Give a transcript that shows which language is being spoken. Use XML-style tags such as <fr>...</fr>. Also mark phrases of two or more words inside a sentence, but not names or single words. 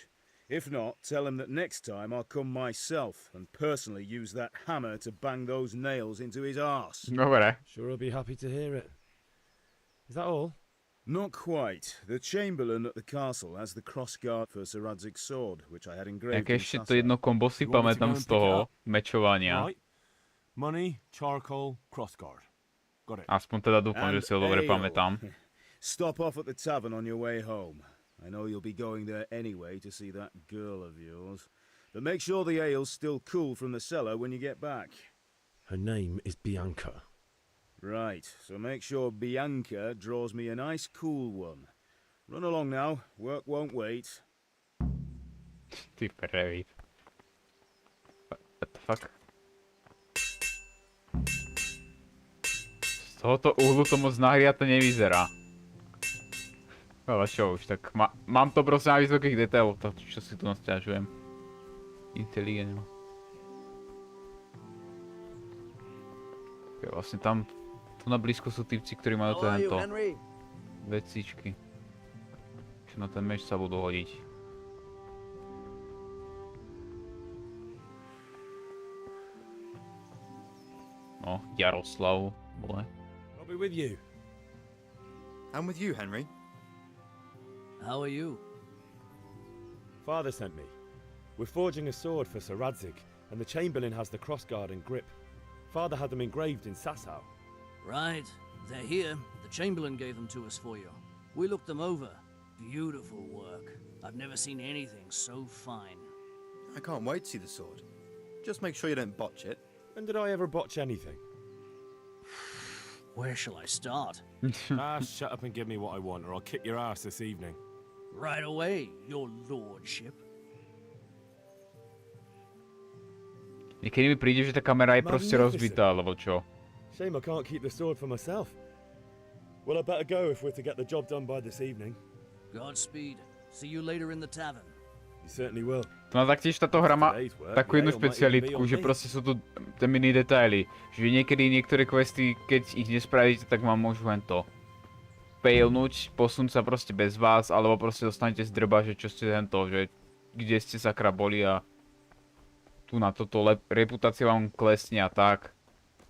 <en>If not, tell him that next time I'll come myself and personally use that hammer to bang those nails into his arse.</en> <sk>Dobre.</sk> <en>Sure he'll be happy to hear it. Is that all? Not quite. The Chamberlain at the castle has the crossguard for Sir Radzik's sword, which I had engraved</en> <sk>Jak</sk> <en>in</en> <sk>ešte to Sasa. jedno kombo si</sk> <en>You want me to</en> <sk>pamätám</sk> <en>go and</en> <sk>z</sk> <en>pick it</en> <sk>toho</sk> <en>up?</en> <sk>mečovania.</sk> <en>Right. Money, charcoal, crossguard. Got it.</en> <sk>Aspoň teda dúfam, že si ho dobre ale. pamätám.</sk> <en>Stop off at the tavern on your way home. I know you'll be going there anyway to see that girl of yours. But make sure the ale's still cool from the cellar when you get back. Her name is Bianca. Right, so make sure Bianca draws me a nice cool one. Run along now, work won't wait.</en> <sk>Ty prevít.</sk> <en>What the fuck?</en> <sk>Z tohoto uhlu to moc nahriato nevyzerá. Ale čo už, tak mám to proste na vysokých detailoch, to čo si tu nasťažujem. Inteligentno. Okay, vlastne tam, tu na blízko sú typci, ktorí majú tento vecičky. Čo na ten meč sa budú hodiť. No, Jaroslav, vole.</sk> <en>I'll be with you. I'm with you, Henry. How are you? Father sent me. We're forging a sword for Sir Radzik, and the Chamberlain has the crossguard and grip. Father had them engraved in Sasau. Right, they're here. The Chamberlain gave them to us for you. We looked them over. Beautiful work. I've never seen anything so fine. I can't wait to see the sword. Just make sure you don't botch it. When did I ever botch anything? Where shall I start? Shut up and give me what I want, or I'll kick your ass this evening. Right away, your lordship.</en> <sk>Niekedy mi príde, že tá kamera je proste rozbitá, alebo čo?</sk> <en>Shame I can't keep the sword for myself. Well, I better go if we're to get the job done by this evening. Godspeed. See you later in the tavern. You certainly will.</en> <sk>To má taktiež táto hra má takú jednu špecialitku, že proste sú tu tie mini detaily. Že niekedy niektoré questy, keď ich nespravíte, tak vám môžu len to failnúť, posunúť sa proste bez vás, alebo proste dostanete z drba, že čo ste hento, že kde ste sakra boli a tu na toto reputácia vám klesne a tak.</sk>